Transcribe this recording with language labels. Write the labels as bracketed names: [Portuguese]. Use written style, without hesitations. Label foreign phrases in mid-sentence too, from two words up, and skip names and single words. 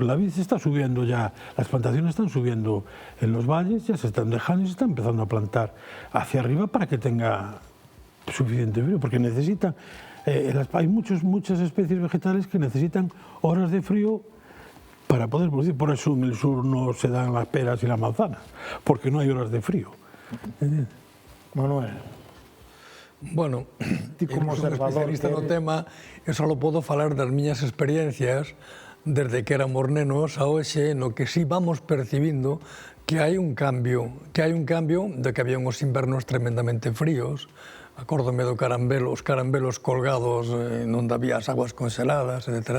[Spanish] La vid se está subiendo ya, las plantaciones están subiendo en los valles, ya se están dejando y se están empezando a plantar hacia arriba para que tenga suficiente frío, porque necesitan, hay muchas especies vegetales que necesitan horas de frío para poder producir. Por eso en el sur no se dan las peras y las manzanas, porque no hay horas de frío. Manuel. [Galician] Bueno, como especialista no tema, eu só podo falar das miñas experiencias desde que éramos nenos a hoxe, no que sí vamos percibindo que hai un cambio de que había uns invernos tremendamente fríos. Acórdome do os carambelos colgados onde había as aguas congeladas, etc.